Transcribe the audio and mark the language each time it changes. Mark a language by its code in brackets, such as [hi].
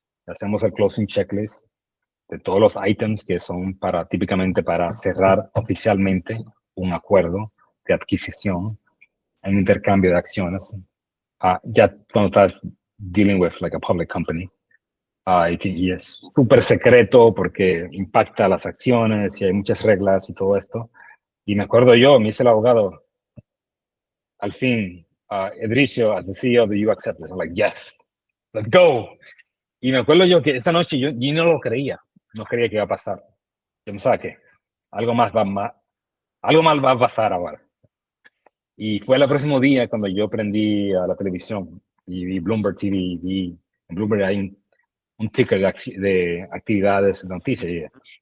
[es] Hacemos el closing checklist de todos los items que son típicamente para cerrar oficialmente un acuerdo de adquisición, un intercambio de acciones. Ya cuando estás [en] dealing with like a public company. [es] Y es súper secreto porque impacta las acciones y hay muchas reglas y todo esto. Y me acuerdo me dice el abogado, al fin, [en] Edricio, as the CEO, do you accept this? I'm like, yes, let's go. [es] Y me acuerdo yo que esa noche yo no lo creía, no creía que iba a pasar. Yo pensaba que algo mal va a pasar ahora. Y fue el próximo día cuando yo prendí a la televisión y vi Bloomberg TV, en Bloomberg hay un ticker de actividades de noticias.